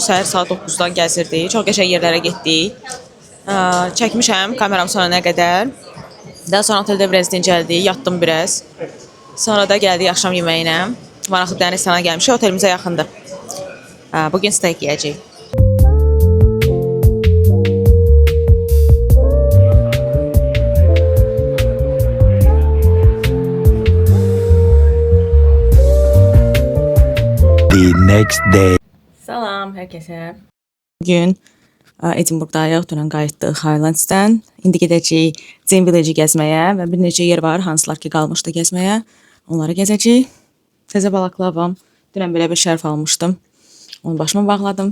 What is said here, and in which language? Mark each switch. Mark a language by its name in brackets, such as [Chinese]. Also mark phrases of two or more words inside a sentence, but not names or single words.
[Azerbaijani] Səhər saat 9-dan gəzirdik. Çox qəşəng yerlərə getdik. Çəkmişəm kameram sonuna qədər. Daha sonra oteldə biraz dincəldik, yatdım biraz. Sonra da gəldik axşam yeməyinə. Maraqlı bir dənə restorana gəlmişik. Otelimizə yaxındır. Bugün steak yeyəcəyik. [English] The next day. [Azerbaijani] Salam hər kəsə. Bugün Edinburghdayıq. Dünən qayıtdıq Highlands'dan. İndi gedəcəyik Jane Village gəzməyə və bir neçə yer var, hansılar ki qalmışdı gəzməyə. Onları gəzəcəyik. Təzə balaklavam. Dünən belə bir şərf almışdım. Onu başıma bağladım.